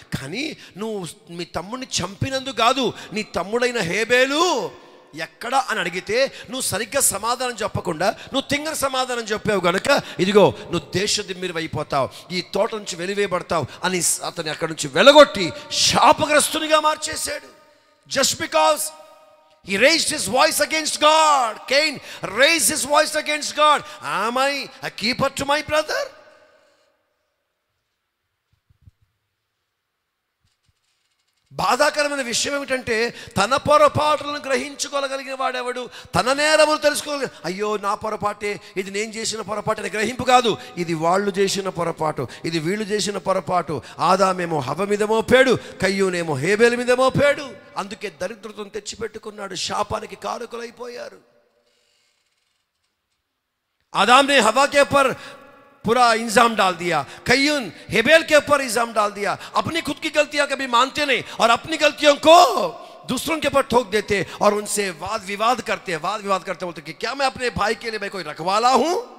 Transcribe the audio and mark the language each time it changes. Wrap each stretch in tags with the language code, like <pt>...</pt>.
<te>కానీ నువ్వు మీ తమ్ముడిని చంపినందుకు కాదు, నీ తమ్ముడైన హేబేలు ఎక్కడా అని అడిగితే నువ్వు సరిగ్గా సమాధానం చెప్పకుండా నువ్వు తింగర సమాధానం చెప్పావు గనుక ఇదిగో నువ్వు దేశదిమ్మిరి అయిపోతావు, ఈ తోట నుంచి వెలివేయబడతావు అని అతన్ని అక్కడి నుంచి వెలగొట్టి శాపగ్రస్తునిగా మార్చేశాడు.</te> <en>Just because he raised his voice against God. Cain raised his voice against God. Am I a keeper to my brother?</en> <te>బాధాకరమైన విషయం ఏమిటంటే తన పొరపాటులను గ్రహించుకోగలిగిన వాడెవడు? తన నేరములు తెలుసుకోగలిగిన, అయ్యో నా పొరపాటే, ఇది నేను చేసిన పొరపాటు అని గ్రహింపు కాదు, ఇది వాళ్ళు చేసిన పొరపాటు, ఇది వీళ్ళు చేసిన పొరపాటు. ఆదామేమో హవ్వ మీద మోపాడు, కయ్యూనేమో హేబేలు మీద మోపాడు. అందుకే దరిద్రతను తెచ్చిపెట్టుకున్నాడు, శాపానికి కారకులైపోయారు.</te> <hi>आदाम ने हवा के ऊपर पूरा इंजाम डाल दिया, कय्यून हेबेल के ऊपर इंजाम डाल दिया. अपनी खुद की गलतियां कभी मानते नहीं और अपनी गलतियों को दूसरों के ऊपर ठोक देते और उनसे वाद विवाद करते बोलते कि क्या मैं अपने भाई के लिए मैं कोई रखवाला हूं?</hi>